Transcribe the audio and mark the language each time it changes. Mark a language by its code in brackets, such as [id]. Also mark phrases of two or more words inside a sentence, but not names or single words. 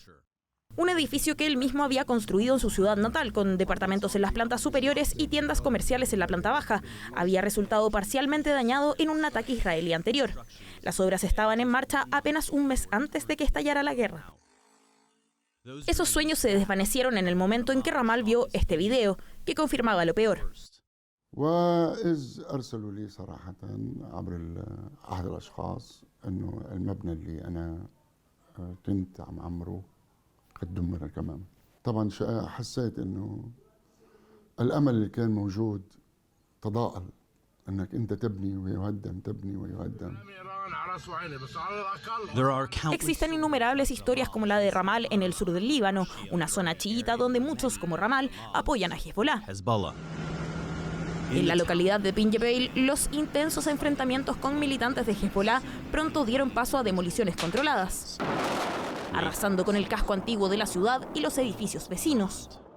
[es] Un edificio que él mismo había construido en su ciudad natal, con departamentos en las plantas superiores y tiendas comerciales en la planta baja, había resultado parcialmente dañado en un ataque israelí anterior. Las obras estaban en marcha apenas un mes antes de que estallara la guerra. Esos sueños se desvanecieron en el momento en que Ramal vio este video, que confirmaba lo peor. [ar] وإذ أرسلوا لي صراحة عبر أحد الأشخاص إنه المبنى اللي أنا كنت عم عمره قد دمر كمان. طبعا حسيت إنه الأمل اللي كان موجود تضاءل إنك أنت تبني ويهدم تبني ويهدم. [es] Existen innumerables historias como la de Ramal en el sur del Líbano, una zona chiita donde muchos como Ramal apoyan a Hezbolá. En la localidad de Pinjebel, los intensos enfrentamientos con militantes de Hezbolá pronto dieron paso a demoliciones controladas, arrasando con el casco antiguo de la ciudad y los edificios vecinos.